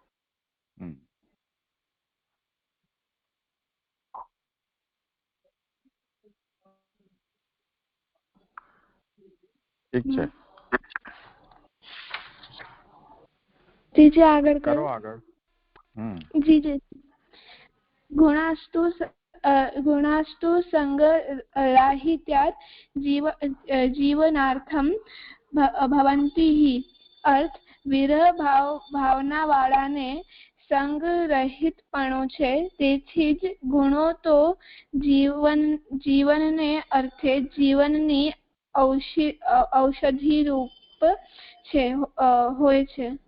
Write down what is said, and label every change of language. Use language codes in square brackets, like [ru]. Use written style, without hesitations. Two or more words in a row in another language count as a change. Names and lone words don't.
[gu] ઠીક છે. આગળ કરો આગળ. [sa] ગુણાस्तु संग राहित्यात् जीवनार्थम भवन्ति ही. [gu] अर्थ વિરહ ભાવના વાળાને સંગ રહિતપણું છે, તેથી જ ગુણો તો જીવનને અર્થે જીવનની ઔષધિ રૂપ હોય છે.